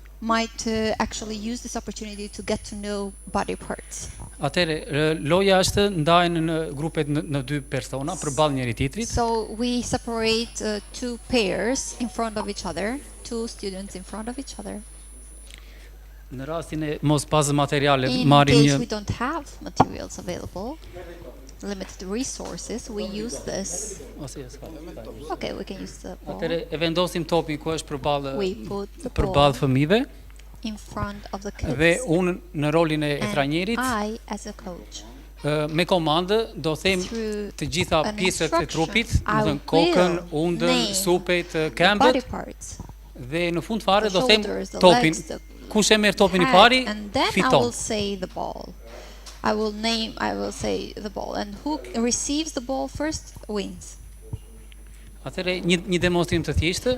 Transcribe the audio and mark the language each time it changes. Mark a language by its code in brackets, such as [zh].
[en] Might actually use this opportunity to get to know body parts. [sq] Atëre loja është ndahen në grupe në 2 persona përballë njëri tjetrit. [en] So we separate 2 pairs in front of each other, 2 students in front of each other. [sq] Në rastin e mos pas materiale [en] In [sq] marrim [en] case [sq] një [en] we don't have materials available, limited resources, we use this. Okay, we can use the ball. [sq] Atëre e vendosim topin ku është përballë përballë fëmijëve. [en] In front of the kids. [sq] Dhe unë në rolin e trajnerit, [en] I as a coach. [sq] Me komandë do them të gjitha pjesët e trupit, do thënë kokën, undën, supet, këmbët. Dhe në fund fare do them topin. Kush e merr topin i pari, fiton. [en] I will say the ball. I will say the ball, and who receives the ball first wins. [sq] Atëre një demonstrim të thjeshtë.